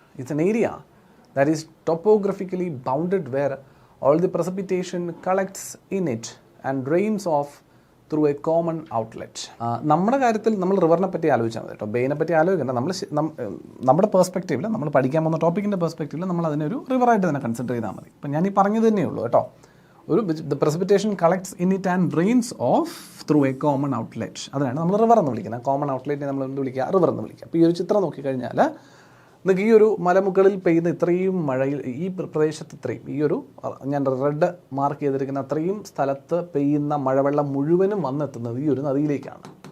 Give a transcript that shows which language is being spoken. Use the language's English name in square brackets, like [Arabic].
[English] It's an area that is topographically bounded where all the precipitation collects in it and drains off through a common outlet. [Malayalam] നമ്മുടെ കാര്യത്തിൽ നമ്മൾ റിവറിനെ പറ്റി ആലോചിച്ചാൽ മതി കേട്ടോ, ബേനെ പറ്റി ആലോചിക്കേണ്ട. നമ്മുടെ പെർസ്പെക്റ്റീവിൽ, നമ്മൾ പഠിക്കാൻ പോകുന്ന ടോപ്പിക്കിൻ്റെ പെർസ്പെക്റ്റീവിൽ നമ്മൾ അതിനൊരു റിവറായിട്ട് തന്നെ കൺസിഡർ ചെയ്താൽ മതി. ഇപ്പം ഞാൻ ഈ പറഞ്ഞത് തന്നെയേ ഉള്ളൂ കേട്ടോ. [English] The precipitation collects in it and drains off through a common outlet. [Malayalam] അതിനാണ് നമ്മൾ റിവർ എന്ന് വിളിക്കുന്നത്. കോമൺ ഔട്ട്ലെറ്റിനെ നമ്മൾ എന്ത് വിളിക്കുക? റിവർ എന്ന് വിളിക്കുക. അപ്പോൾ ഈ ഒരു ചിത്രം നോക്കിക്കഴിഞ്ഞാൽ നിങ്ങൾക്ക് ഈ ഒരു മലമുകളിൽ പെയ്യുന്ന ഇത്രയും മഴയിൽ, ഈ പ്രദേശത്ത് ഇത്രയും, ഈ ഒരു ഞാൻ റെഡ് മാർക്ക് ചെയ്തിരിക്കുന്ന അത്രയും സ്ഥലത്ത് പെയ്യുന്ന മഴവെള്ളം മുഴുവനും വന്നെത്തുന്നത് ഈ ഒരു നദിയിലേക്കാണ്.